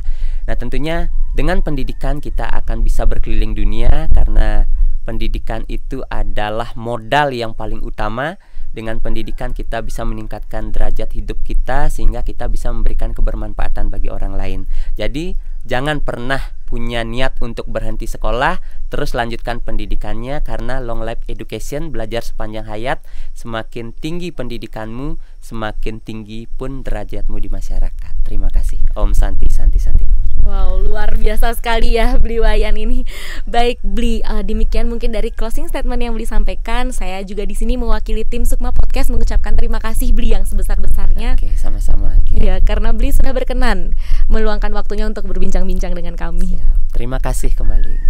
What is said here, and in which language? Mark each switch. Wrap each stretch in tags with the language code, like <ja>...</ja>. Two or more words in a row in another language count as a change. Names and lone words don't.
<id>Nah, tentunya dengan pendidikan kita akan bisa berkeliling dunia, karena pendidikan itu adalah modal yang paling utama. Dengan pendidikan kita bisa meningkatkan derajat hidup kita, sehingga kita bisa memberikan kebermanfaatan bagi orang lain. Jadi jangan pernah punya niat untuk berhenti sekolah, terus lanjutkan pendidikannya, karena</id> <en>long life education,</en> <id>belajar sepanjang hayat. Semakin tinggi pendidikanmu, semakin tinggi pun derajatmu di masyarakat. Terima kasih.</id> <sa>Om Santi Santi Santi.</sa> <id>Wow, luar biasa sekali ya Bli Wayan ini. Baik Bli, demikian mungkin dari</id> <en>closing statement</en> <id>yang Bli sampaikan. Saya juga di sini mewakili tim Sukma Podcast mengucapkan terima kasih Bli yang sebesar-besarnya. Oke, sama-sama. Ya, karena Bli sudah berkenan meluangkan waktunya untuk berbincang-bincang dengan kami. Siap. Terima kasih kembali.</id>